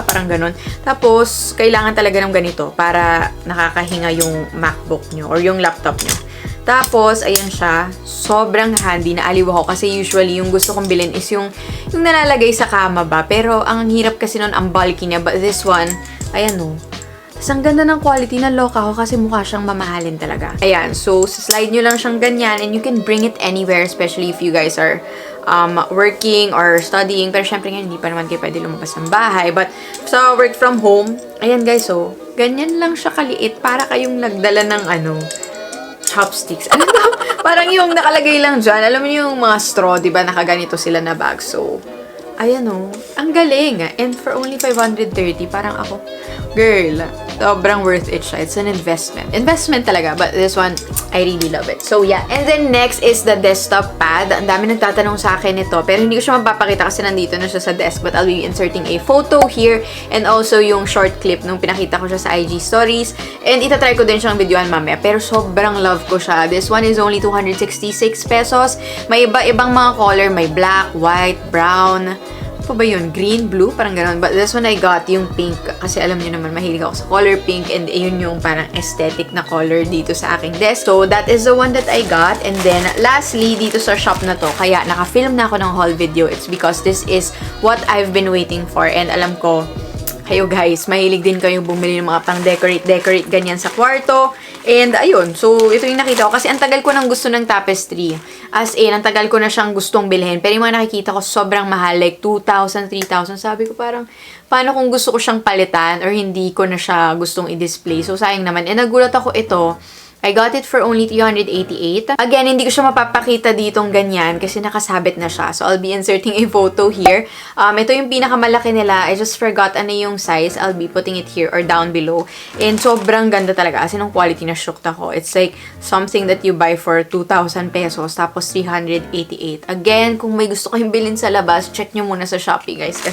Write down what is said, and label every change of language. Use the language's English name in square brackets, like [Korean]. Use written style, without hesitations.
[Filipino] Parang ganun. Tapos, kailangan talaga ng ganito para nakakahinga yung MacBook nyo or yung laptop nyo. Tapos, ayan siya, sobrang handy, naaliw ako kasi usually yung gusto kong bilhin is yung nalalagay sa kama ba. Pero, ang hirap kasi nun, ang bulky niya. [English] But this one, [Filipino] ayan o. Ang ganda ng quality, naloka ako kasi mukha siyang mamahalin talaga. Ayan, so slide nyo lang siyang ganyan [English] and you can bring it anywhere, especially if you guys are working or studying. [Filipino] Pero syempre nga, hindi pa naman kayo pwede lumabas ng bahay. But sa work from home, ayan guys, so ganyan lang siya kaliit para kayong nagdala ng chopsticks. Ano ba? Parang yung nakalagay lang dyan. Alam mo yung mga straw, di ba? Nakaganito sila na bag. So, ayan ang galing. [English] And for only 530, [Filipino] parang ako, [English] girl, sobrang worth it siya. It's an investment. [Filipino] Investment talaga. [English] But this one, I really love it. So, yeah. And then, next is the desktop pad. [Filipino] Ang dami nagtatanong sa akin ito. Pero hindi ko siya mapapakita kasi nandito na siya sa desk. [English] But I'll be inserting a photo here. [Filipino] And also, yung short clip nung pinakita ko siya sa IG stories. And itatry ko din siyang videoan mamaya. Pero sobrang love ko siya. [English] This one is only 266 pesos. [Filipino] May iba-ibang mga color. May black, white, brown. Ano ba yun? Green, blue? Parang gano'n. [English] But this one I got [Filipino] yung pink. Kasi alam niyo naman, mahilig ako sa color pink. And yun yung parang aesthetic na color dito sa aking desk. [English] So, that is the one that I got. And then, lastly, [Filipino] dito sa shop na to, kaya naka-film na ako ng haul video. [English] It's because this is what I've been waiting for. [Filipino] And alam ko, kayo guys, mahilig din kayo bumili ng mga pang-decorate ganyan sa kwarto. And ayun, so ito yung nakita ko kasi ang tagal ko nang gusto ng tapestry. As in, ang tagal ko na siyang gustong bilhin. Pero yung mga nakikita ko sobrang mahal, like 2,000, 3,000. Sabi ko parang, paano kung gusto ko siyang palitan or hindi ko na siya gustong i-display? So sayang naman. And nagulat ako ito, I got it for only 388. Again, hindi ko siya mapapakita ditong ganyan kasi nakasabit na siya. [English] So, I'll be inserting a photo here. [Filipino] Ito yung pinakamalaki nila. [English] I just forgot [Filipino] ano yung size. [English] I'll be putting it here or down below. And [Filipino] sobrang ganda talaga. Kasi nung quality na shocked ako. [English] It's like something that you buy for 2,000 pesos tapos 388. [Filipino] Again, kung may gusto kayong bilhin sa labas, check nyo muna sa Shopee, guys.